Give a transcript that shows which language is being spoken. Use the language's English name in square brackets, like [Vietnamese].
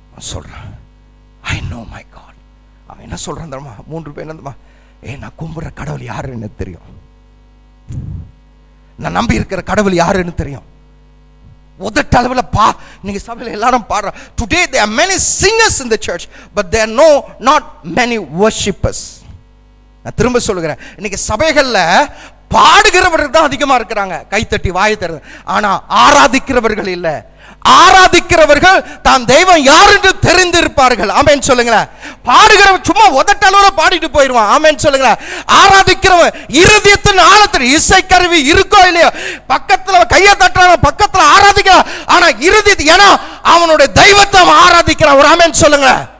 [Tamil] சொல்றேன், [English] I know my God. [Tamil] அவன் என்ன சொல்றான் தெரியுமா? 3 பேர் என்னமா, நான் கும்பிடுற கடவுள் யாருன்னு தெரியும், நான் நம்பி இருக்கிற கடவுள் யாருன்னு தெரியும். உதட்ட அளவில் நீங்க சபையில் எல்லாரும் பாடுற. [English] Today there are many singers in the church, but there are not many worshippers. [Tamil] நான் திரும்ப சொல்லுகிறேன், இன்னைக்கு சபைகள்ல பாடுகிறவர்கள் தான் அதிகமா இருக்கிறாங்க, கைத்தட்டி வாயை தருது, ஆனா ஆராதிக்கிறவர்கள் இல்ல. ஆராதிக்கிறவர்கள் தான் தெய்வம் யார் என்று தெரிந்திருப்பார்கள். ஆமென் சொல்லுங்களேன். பாடுகிறவன் சும்மா உதட்டளவுல பாடிட்டு போயிடுவான். ஆமென் சொல்லுங்களேன். ஆராதிக்கிறவன் இருதயத்தின் ஆழத்தில் இசைக்கருவி இருக்கோ இல்லையோ, பக்கத்துல கையை தட்டுறான், பக்கத்துல ஆராதிக்கிறான், ஆனா இருதயத்தை, ஏன்னா அவனுடைய தெய்வத்தை அவன் ஆராதிக்கிறான். ஒரு ஆமென் சொல்லுங்க.